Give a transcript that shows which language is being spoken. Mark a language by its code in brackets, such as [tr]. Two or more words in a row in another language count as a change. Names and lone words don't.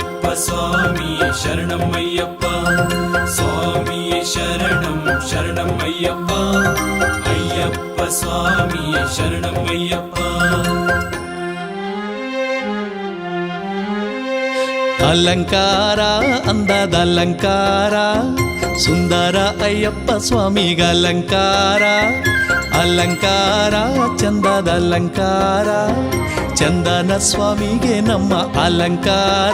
[ta] சுவாமியே சரணம் ஐயப்பா, சுவாமியே சரணம் சரணம் ஐயப்பா, ஐயப்ப சுவாமியே சரணம் ஐயப்பா. [kn] ಅಲಂಕಾರ ಅಂದದ ಅಲಂಕಾರ, ಸುಂದರ ಅಯ್ಯಪ್ಪ ಸ್ವಾಮಿಗ ಅಲಂಕಾರ. ಅಲಂಕಾರ ಚಂದದ ಅಲಂಕಾರ, ಚಂದನ ಸ್ವಾಮಿಗೆ ನಮ್ಮ ಅಲಂಕಾರ.